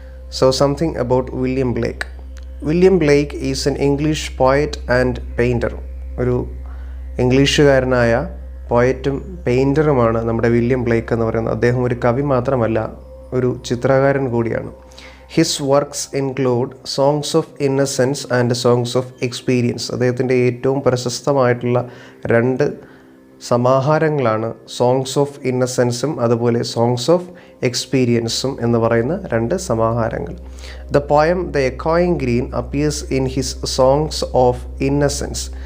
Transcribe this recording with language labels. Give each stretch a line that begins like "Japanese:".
English: So something about William Blake. William Blake is an English poet and painter.
Malayalam: ഒരു ഇംഗ്ലീഷുകാരനായ പോയറ്റും പെയിൻറ്ററുമാണ് നമ്മുടെ William Blake എന്ന് പറയുന്നത്. അദ്ദേഹം ഒരു കവി മാത്രമല്ല, ഒരു ചിത്രകാരൻ കൂടിയാണ്.
English: His works include Songs of Innocence and Songs of Experience.
Malayalam: അദ്ദേഹത്തിൻ്റെ ഏറ്റവും പ്രശസ്തമായിട്ടുള്ള 2 സമാഹാരങ്ങളാണ് സോങ്സ് ഓഫ് ഇന്നസെൻസും അതുപോലെ സോങ്സ് ഓഫ് എക്സ്പീരിയൻസും എന്ന് പറയുന്ന 2 സമാഹാരങ്ങൾ.
English: The poem the എക്കോയിങ് green appears in his songs of innocence.